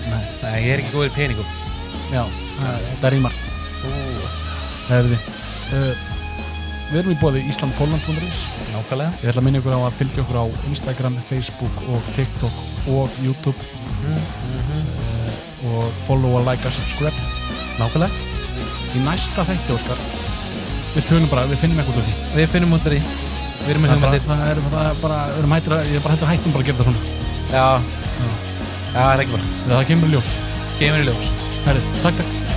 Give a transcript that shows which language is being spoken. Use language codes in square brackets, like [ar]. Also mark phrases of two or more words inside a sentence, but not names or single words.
[is] Nei, ég er ekki góður í peningum. Já, það rímar. Við erum í boði islandpoland.is. Nákvæmlega. Ég ætla að minna ykkur á að fylgja okkur á Instagram, Facebook og TikTok og YouTube. Og [en] follow, like, subscribe. [is] Nákvæmlega. Í næsta þætti, Óskar, við finnum eitthvað út af því. Við finnum út af því. Við erum með hugmyndir. Ég er bara hættum bara að gera þetta svona. Já, það er ekki bara. Það kemur í ljós. Kemur í ljós. Herri, takk.